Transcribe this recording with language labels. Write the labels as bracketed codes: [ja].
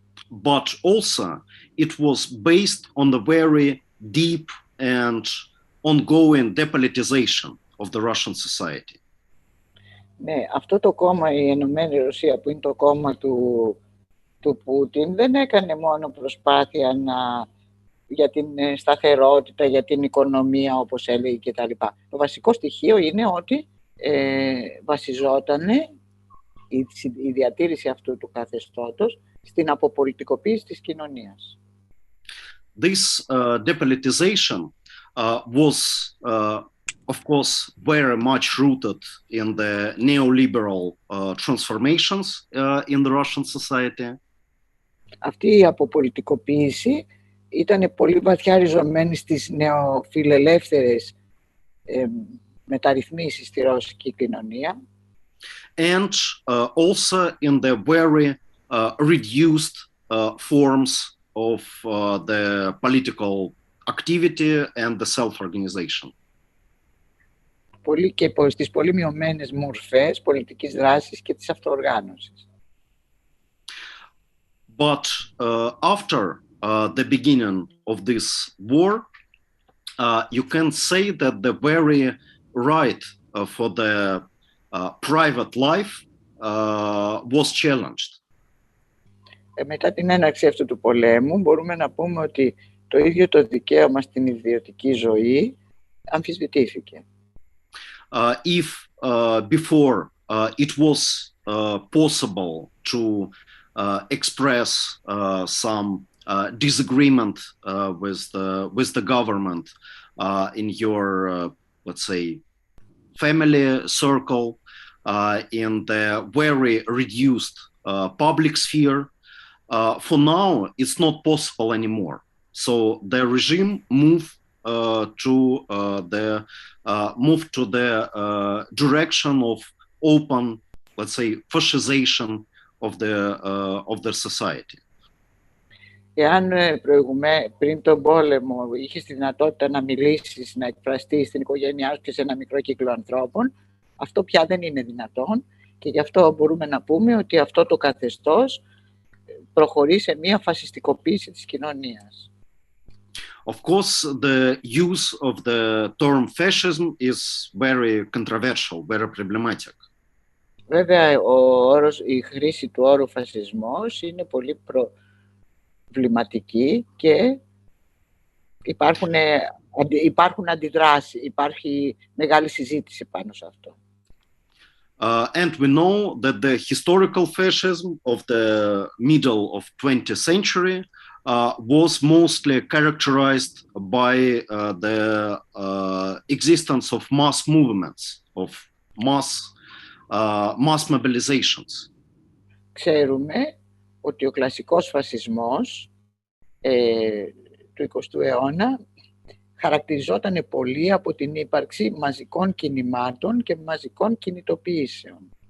[en] but also it was based on the very deep and ongoing depolitization of the Russian society. [el] Ναι, αυτό το κόμμα, η Ενωμένη Ρωσία, που είναι το κόμμα του Πούτιν, δεν έκανε μόνο προσπάθεια για την σταθερότητα, για την οικονομία, όπως έλεγε κτλ. Το βασικό στοιχείο είναι ότι βασιζότανε η διατήρηση αυτού του καθεστώτος στην αποπολιτικοποίηση της κοινωνίας. [en] This depolitization was, of course, very much rooted in the neoliberal transformations in the Russian society. [el] Αυτή η αποπολιτικοποίηση ήταν πολύ βαθιά ριζωμένη στις νεοφιλελεύθερες μεταρρυθμίσεις στη ρωσική κοινωνία. [en] And also in the very reduced forms of the political activity and the self-organization. [el] Και στις πολύ μειωμένες μορφές πολιτικής δράσης και της αυτοοργάνωσης. [en] But after the beginning of this war, you can say that the very right for the private life was challenged. [el] Μετά την έναρξη αυτού του πολέμου, μπορούμε να πούμε ότι το ίδιο το δικαίωμα στην ιδιωτική ζωή αμφισβητήθηκε. [en] If before it was possible to express some disagreement with the government in your, let's say, family circle, in the very reduced public sphere, for now it's not possible anymore. So the regime moved to the direction of open, let's say, fascization of the society. [el] Εάν πριν τον πόλεμο είχες τη δυνατότητα να μιλήσεις, να εκφραστείς στην οικογένειά σου και σε ένα μικρό κύκλο ανθρώπων, αυτό πια δεν είναι δυνατόν και γι' αυτό μπορούμε να πούμε ότι αυτό το καθεστώς προχωρεί σε μια φασιστικοποίηση της κοινωνίας. [en] Of course, the use of the term fascism is very controversial, very problematic. [el] Βέβαια, η χρήση του όρου φασισμός είναι πολύ προβληματική και υπάρχουν αντιδράσεις, υπάρχει μεγάλη συζήτηση πάνω σε αυτό. [en] And we know that the historical fascism of the middle of 20th century was mostly characterized by the existence of mass movements, of mass mobilizations. [el] Ξέρουμε ότι ο κλασικός φασισμός του 20ου αιώνα χαρακτηριζόταν πολύ από την ύπαρξη μαζικών κινημάτων και μαζικών κινητοποιήσεων.